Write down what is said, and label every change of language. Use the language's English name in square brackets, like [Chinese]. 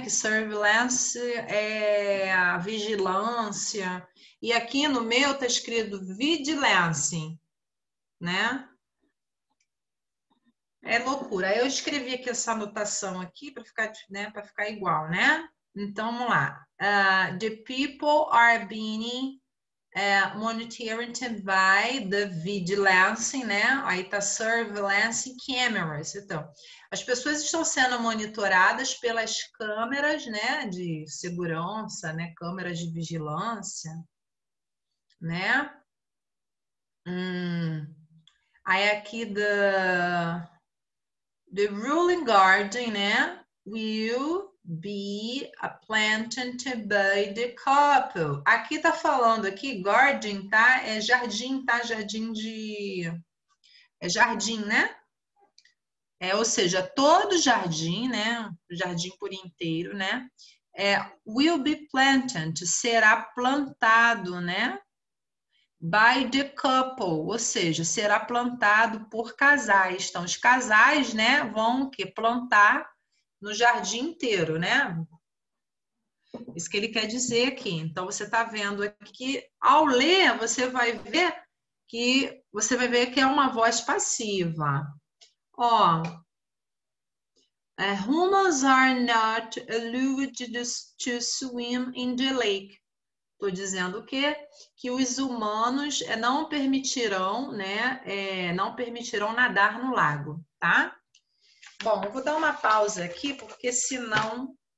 [Portuguese] Que surveillance é a vigilância. E aqui no meu está escrito vigilance, né? É loucura. Aí eu escrevi aqui essa anotação aqui para ficar, né, para ficar igual, né? Então vamos lá. [English] The people are being monitored by the vigilance, né? [Portuguese] Aí tá [English] surveillance cameras. [Portuguese] Então, as pessoas estão sendo monitoradas pelas câmeras, né, de segurança, né, câmeras de vigilância, né? Aí aqui [English] the ruling guardian, né, will be planted by the couple. [Portuguese] Aqui tá falando aqui, garden, tá? É jardim, tá? Jardim de... É jardim, né? Ou seja, todo jardim, né? O jardim por inteiro, né? [English] Will be planted, [Portuguese] será plantado, né? [English] By the couple, [Portuguese] ou seja, será plantado por casais. Então, os casais, né, vão o quê? Plantar no jardim inteiro, né? Isso que ele quer dizer aqui. Então, você está vendo aqui, ao ler, você vai ver que é uma voz passiva. [English] Ó, humans are not allowed to swim in the lake. [Portuguese] Estou dizendo que os humanos não permitirão, né, não permitirão nadar no lago, tá? Bom, eu vou dar uma pausa aqui, porque senão...